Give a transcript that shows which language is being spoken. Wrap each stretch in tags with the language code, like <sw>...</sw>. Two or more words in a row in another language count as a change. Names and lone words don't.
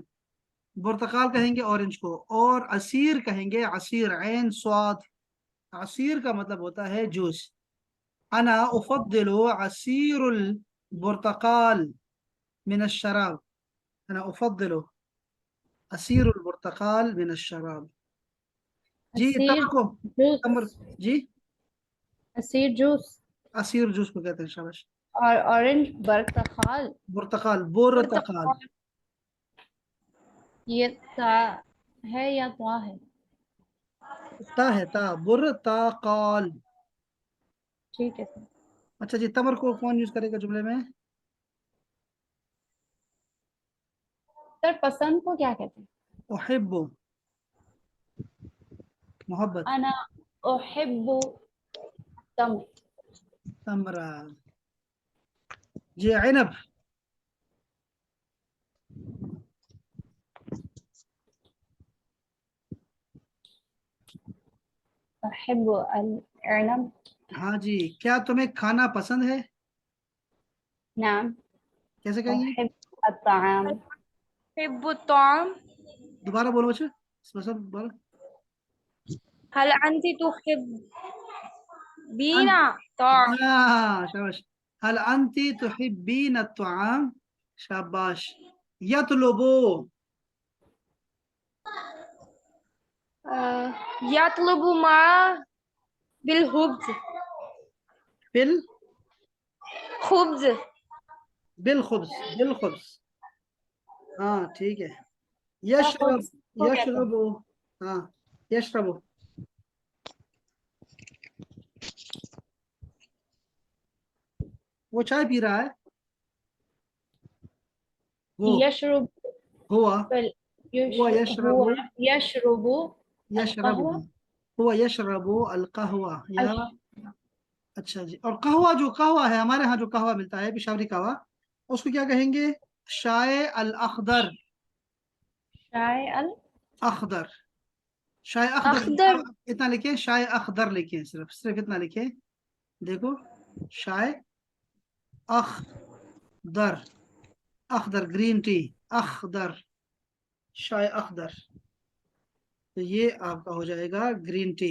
<hi>बुर्तकाल कहेंगे ऑरेंज को. और असीर कहेंगे असीर, ऐन स्वाद. असीर का मतलब होता है जूस.</hi> <ar>أنا أفضل عصير البرتقال من الشراب. أنا أفضل عصير البرتقال من الشراب.</ar> <hi>जी,</hi> <ar>असीर</ar> <hi>तमर को. तमर. जूस. जी,</hi> <ar>असीर जूस</ar> <hi>असीर जूस को कहते हैं. शाबाश. और ऑरेंज बरतखाल.</hi> <ar>बुर्तकाल, बुर्तकाल.</ar> <hi>ये ता है या ता है? ता है, ता. बुर्तकाल. ठीक है सर. अच्छा जी, तमर को कौन यूज करेगा जुमले में? सर पसंद को क्या कहते हैं?</hi> <ar>उहिब्बु, मोहब्बत. أنا أحب تم. तमरा. जी, इनब. أحب العنب.</ar> <hi>हाँ जी, क्या तुम्हें खाना पसंद है?</hi> <ar>नाम.</ar> <hi>कैसे कहेंगे?</hi> <ar>أحب الطعام. أحب الطعام.</ar> <hi>दोबारा बोलो बच्चे. पसंद बोलो.</hi> <ar>هل أنت تحبين طعام؟</ar> <hi>शाबाश.</hi> <ar>هل أنتِ تحبين الطعام.</ar> <hi>शाबाश. यतलुबु.</hi> <ar>يطلب ما بالخبز. बिल خبز. بالخبز. بالخبز.</ar> <hi>हाँ, ठीक है.</hi> <ar>يشرب. يشرب. हाँ, يشرب.</ar> <hi>वो चाय पी रहा है. वो</hi> <ar>यशरुब हुआ बल هو يشرب. هو يشرب यशरबु. कहवा. هو يشرب القهوة. या अश-</ar> <hi>अच्छा जी. और कहवा, जो कहवा है हमारे यहाँ, जो कहवा मिलता है पेशावरी कहवा, उसको क्या कहेंगे?</hi> <ar>شاي الأخضر. شاي ال अखदर, شاي أخضر अखदर।</ar> <hi>इतना लिखे,</hi> <ar>شاي أخضر</ar> <hi>लिखे, सिर्फ सिर्फ इतना लिखे, देखो</hi> <ar>شاي أخضر,</ar> <hi>अखदर</hi> <en>green tea,</en> <hi>अखदर,</hi> <ar>شاي أخضر,</ar> <hi>तो ये आपका हो जाएगा</hi> <en>green tea.</en>